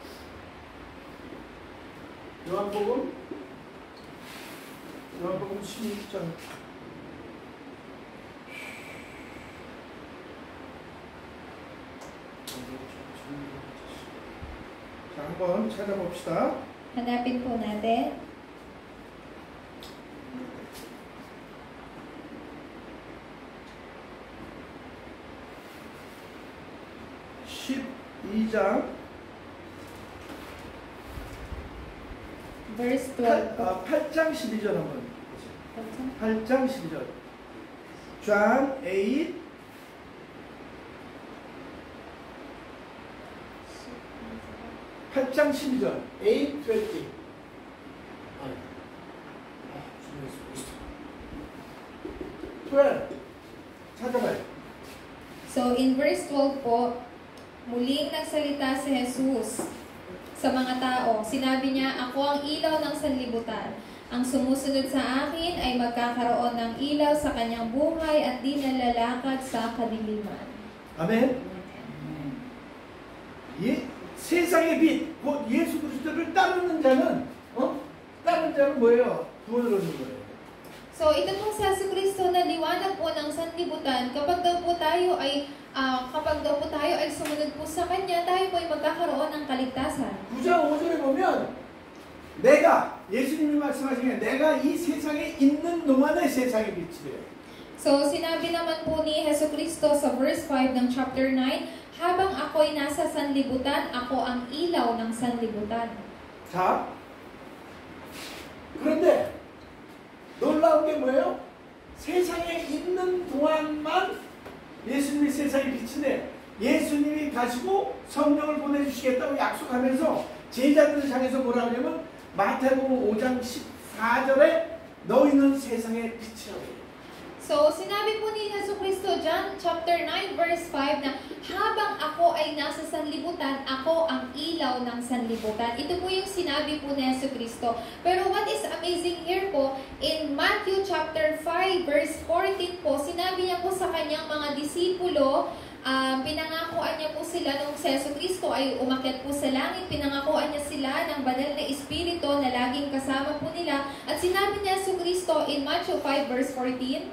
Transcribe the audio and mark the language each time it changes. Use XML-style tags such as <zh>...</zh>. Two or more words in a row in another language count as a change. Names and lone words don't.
<ko>요한복음 16장 자, 한번 찾아봅시다.</ko> <tl>Hanapin po natin. Verse 12.</tl> <ko>8장 12절 한번 보세요. 8장 12절. John 8 8장 12절. 8:20. 찾아봐요.</ko> <en>So in verse 12</en> <tl>po, muling nagsalita si Jesus sa mga tao. Sinabi niya, ako ang ilaw ng sanlibutan. Ang sumusunod sa akin ay magkakaroon ng ilaw sa kanyang buhay at di nalalakad sa kadiliman.</tl> <ko>아멘. 세상의 빛, 곧 예수 그리스도를 따르는 자는 따르는 자는 뭐예요? 구원을 얻는 거예요.</ko> <tl>So ito pong sa Yesu Cristo na liwanag po ng sanlibutan, kapag daw po tayo ay sumunod po sa Kanya, tayo po ay magkakaroon ng kaligtasan.</tl> <ko>9장 5절에 보면 내가, 예수님이 말씀하신 게 내가 이 세상에 있는 동안에 세상의 빛이래요.</ko> <tl>So sinabi naman po ni Yesu Cristo sa verse 5 ng chapter 9, habang ako'y nasa sanlibutan, ako ang ilaw ng sanlibutan.</tl> <ko>자, 그런데 놀라운 게 뭐예요? 세상에 있는 동안만 예수님이 세상의 빛인데 예수님이 가시고 성령을 보내주시겠다고 약속하면서 제자들을 향해서 뭐라 하냐면 마태복음 5장 14절에 너희는 세상의 빛이라고 해요.</ko> <tl>So, sinabi po ni Yesu Cristo,</tl> <en>John chapter 9 verse 5</en> <tl>na habang ako ay nasa sanlibutan, ako ang ilaw ng sanlibutan. Ito po yung sinabi po ni Yesu Cristo. Pero</tl> <en>what is amazing here</en> <tl>po,</tl> <en>in Matthew chapter 5 verse 14</en> <tl>po, sinabi niya po sa kanyang mga disipulo, pinangakuan niya po sila nung si Yesu Cristo ay umakyat po sa langit, pinangakuan niya sila ng banal na Espiritu na laging kasama po nila. At sinabi niya Yesu Cristo</tl> <en>in Matthew 5 verse 14,</en>